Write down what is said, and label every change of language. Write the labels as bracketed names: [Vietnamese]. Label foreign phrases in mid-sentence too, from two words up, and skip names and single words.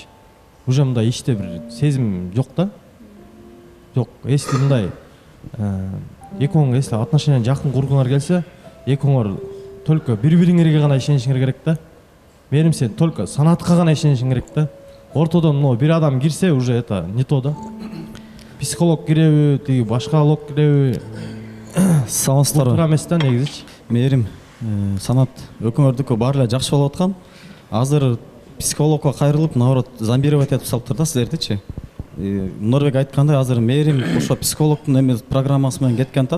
[Kyrgyz] Уже мындай ичте бир сезим жок да. Жок, эсти мындай экөөң эсти отношения жакын кургуңар келсе, экөөңөр только бири-бириңерге гана ишенишиңер керек да. Мээрим сен только Санатка гана ишенишиң керек да. Ортодон но бир адам кирсе [Russian] уже это не то [Kyrgyz] да. Психолог киреби, тиги башкалог киреби? Саламатсыздарбы. Туура эмес да негизичи. Мээрим, Санат өкмөрдүкү баары эле жакшы болуп аткан. Азыр психологко кайрылып, наоборот, зомбировать этип салыптыр да силердичи. Норбек айткандай, азыр мээрим ошо психологдун эми программасы менен кеткен атат.